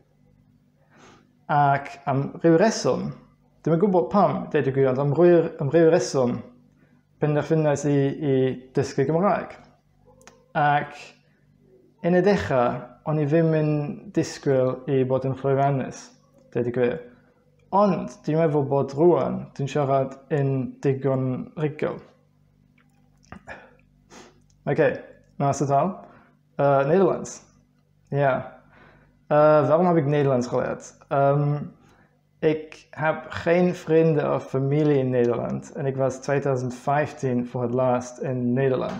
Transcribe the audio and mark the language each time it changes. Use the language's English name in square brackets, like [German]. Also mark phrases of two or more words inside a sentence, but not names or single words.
[Welsh] Ac am ryw reswm, ddim yn gwybod pam, deud y gwir, ond am ryw reswm, penderfynais i dysgu Gymraeg. Ac yn y dechrau, o'n i ddim yn disgwyl i bod yn llwyddiannus, deud y gwir. Ond, dwi'n meddwl bod rwan, dwi'n siarad yn digon rigol. [Dutch] Oké, naast het al. Nederlands. Ja. Waarom heb ik Nederlands geleerd? Ik heb geen vrienden of familie in Nederland. En ik was 2015 voor het laatst in Nederland.